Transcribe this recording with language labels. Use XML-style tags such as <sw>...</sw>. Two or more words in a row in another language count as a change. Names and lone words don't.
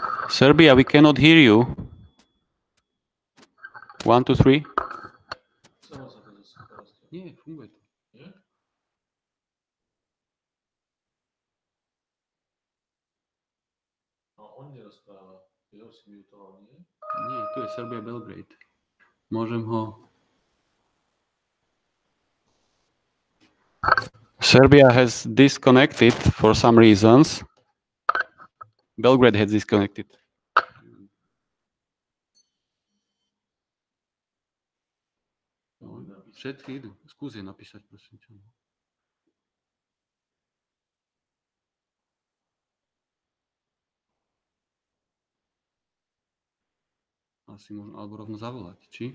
<en>Serbia, we cannot hear you. 1, 2, 3.</en> <sk>Nie, funguje to. Nie, tu je Serbia Belgrade. Môžem ho...</sk> <en>Serbia has disconnected for some reasons. Belgrade has disconnected.</en> <sk>Všetky idú. Skús je napísať, prosím ťa. Asi možno, alebo rovno zavolať, či?</sk>